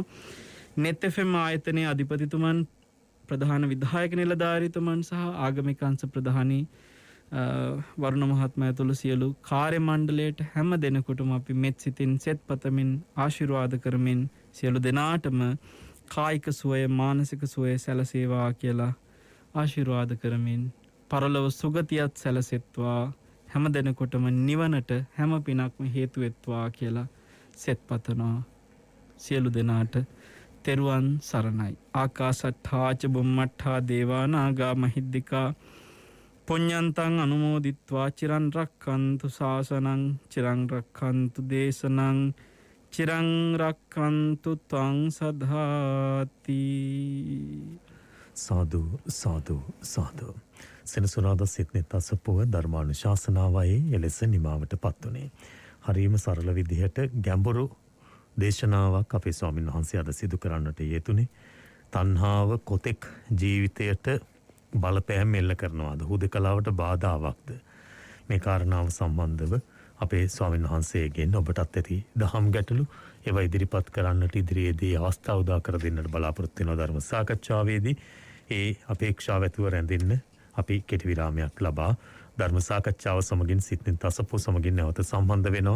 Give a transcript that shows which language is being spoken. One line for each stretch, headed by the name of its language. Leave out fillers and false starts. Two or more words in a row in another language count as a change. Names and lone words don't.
Sinhala: net fm ආයතනයේ අධිපතිතුමන් ප්‍රධාන විධායක නිලධාරීතුමන් සහ ආගමික අංශ ප්‍රධානී වරුණ මහත්මයා ඇතුළු සියලු කාර්ය මණ්ඩලයට හැම දෙනෙකුටම අපි මෙත් සිතින් සෙත් පතමින් ආශිර්වාද කරමින් සියලු දෙනාටම කායික සුවය මානසික සුවය සැලසේවා කියලා ආශිර්වාද කරමින් පරලොව සුගතියත් සැලසෙත්වා හැම දෙනෙකුටම නිවනට හැම පිනක්ම හේතු වෙත්වා කියලා සෙත් පතනවා. සියලු දෙනාට තෙරුවන් සරණයි.
Pali: ආකාසට්ඨා ච බුම්මට්ඨා දේවා නාග මහිද්దికා පුඤ්ඤන්තං අනුමෝදිත්වා චිරන් රක්ඛන්තු ශාසනං චිරන් රක්ඛන්තු දේශනං චිරන් රක්ඛන්තු ත්වං සදාති.
Sinhala: සාදු සාදු සාදු. සෙනසුරාදා සිට්නේ තසපුව ධර්මානුශාසනාවයි එලෙස නිමාවට පත් වුණේ. හරියම සරල විදිහට ගැඹුරු දේශනාවක් අපේ ස්වාමීන් වහන්සේ අද සිදු කරන්නට යෙදුනේ. තණ්හාව කොතෙක් ජීවිතයට බලපෑම් එල්ල කරනවාද, හුදකලාවට බාධාවක්ද, මේ කාරණාව සම්බන්ධව අපේ ස්වාමීන් වහන්සේගෙන් ඔබටත් ඇති දහම් ගැටලු ඒවා ඉදිරිපත් කරන්නට ඉදිරියේදී අවස්ථාව උදා කර දෙන්නට බලාපොරොත්තු වෙන ධර්ම සාකච්ඡාවේදී ඒ අපේක්ෂාව ඇතුව රැඳෙන්න අපි කෙටි විරාමයක් ලබා ධර්ම සාකච්ඡාව සමගින් සිටින තසපු සමගින් නැවත සම්බන්ධ වෙනවා.